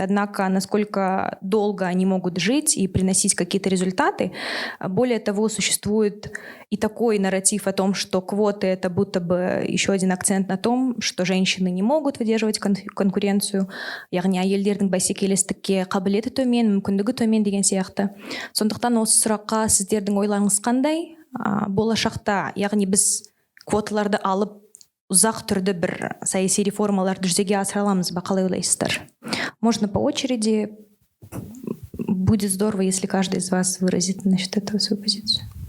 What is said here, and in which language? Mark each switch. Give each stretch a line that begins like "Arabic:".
Russian: Однако, насколько долго они могут жить и приносить какие-то результаты, более того, существует и такой нарратив о том, что квоты — это будто бы еще один акцент на том, что женщины не могут выдерживать конкуренцию,
Kazakh: яғни әйелдердің бәсекелестікке қабілеті төмен, мүмкіндігі төмен деген сияқты. Сондықтан осы сұраққа сіздердің ойларыңыз қандай? Болашақта, яғни біз квоталарды алып ұзақ түрде бір саяси реформаларды жүзеге асыра аламыз ба, қалай ойлайсыздар?
Russian: Можно по очереди. Будет здорово, если каждый из вас выразит насчет этого свою позицию.